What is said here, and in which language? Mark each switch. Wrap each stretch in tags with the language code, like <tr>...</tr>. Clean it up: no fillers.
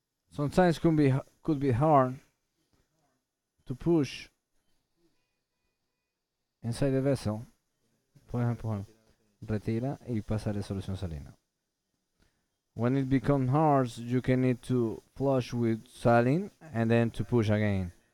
<en>Sometimes could be hard to push inside the vessel.</en> <es>Puedes empujar. Retira y pasarle solución salina.</es> <en>When it becomes hard, you can need to flush with saline and then to push again.</en>